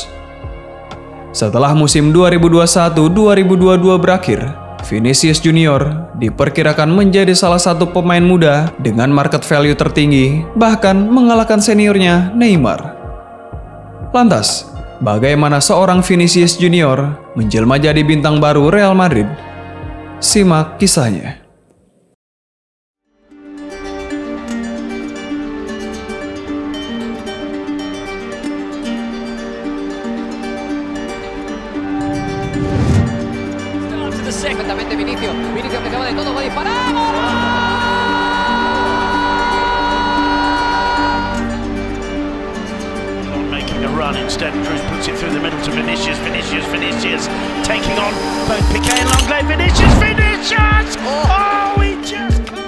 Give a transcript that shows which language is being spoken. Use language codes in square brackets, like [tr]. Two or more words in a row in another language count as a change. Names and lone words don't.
[id] Setelah musim 2021-2022 berakhir, Vinicius Junior diperkirakan menjadi salah satu pemain muda dengan [en] market value [id] tertinggi, bahkan mengalahkan seniornya Neymar. Lantas, bagaimana seorang Vinicius Junior menjelma jadi bintang baru Real Madrid? Simak kisahnya. [es] Perfectamente Vinicius que acaba de todo, va a disparar. [en] Making a run instead, Cruz puts it through the middle to Vinicius, taking on both Piqué and Lenglet. Vinicius! Oh, he just